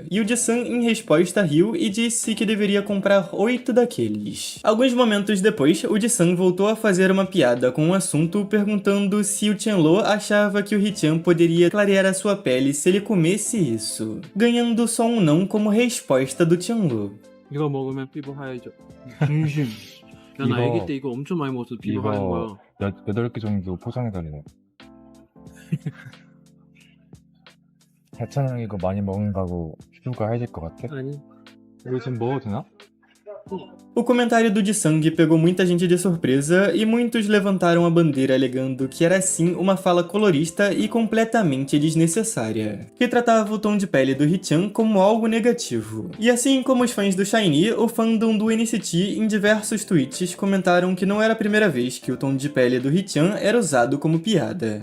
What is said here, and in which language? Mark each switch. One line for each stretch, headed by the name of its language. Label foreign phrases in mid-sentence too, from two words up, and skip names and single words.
Portuguese: E o Jisung, em resposta, riu e disse que deveria comprar 8 daqueles. Alguns momentos depois, o Jisung voltou a fazer uma piada com o assunto, perguntando se o Tianlo achava que o Hee-chan poderia clarear a sua pele se ele comesse isso, ganhando só um não como resposta do Tianlo.
Korean: 이거 먹으면 피부 하얘져. 중심. 야, 나 아기 때 이거 엄청 많이 먹어서 피부 하얀 거야. 8개 정도 포장해달래. 4,000원 이거 많이 먹는다고 피부가 하얘질 것 같아? 아니. 이거 지금 먹어도 되나?
Portuguese: O comentário do Jisung pegou muita gente de surpresa e muitos levantaram a bandeira alegando que era sim uma fala colorista e completamente desnecessária, que tratava o tom de pele do Hee-chan como algo negativo. E assim como os fãs do SHINee, o fandom do NCT em diversos tweets comentaram que não era a primeira vez que o tom de pele do Hee-chan era usado como piada.